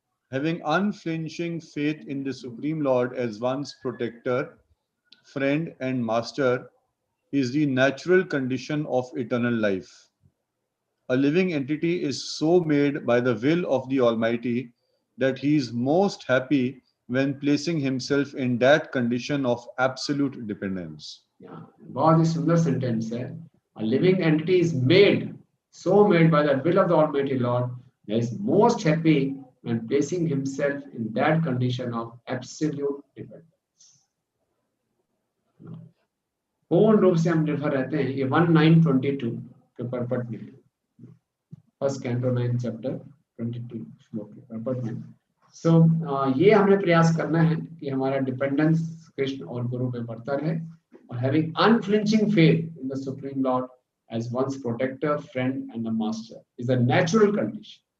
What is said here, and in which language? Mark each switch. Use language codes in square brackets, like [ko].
[en] Having unflinching faith in the Supreme Lord as one's protector, friend, and master is the natural condition of eternal life. A living entity is so made by the will of the Almighty that he is most happy when placing himself in that condition of absolute dependence. [hi] Yeah, बहुत ही सुंदर sentence है। [en] A living entity is made, so made by the will of the Almighty Lord, that is most happy when placing himself in that condition of absolute dependence. [hi] पूर्ण रूप से हम निर्भर रहते हैं। ये 1922 के परपट में है। फर्स्ट कैंटो 9 चैप्टर 22 श्लोक के पर्पट में। सो ये हमने प्रयास करना है कि हमारा डिपेंडेंस कृष्ण और गुरु पे बढ़ता रहे, और [en] Having unflinching faith in the supreme lord as one's protector, friend and a master is a natural condition।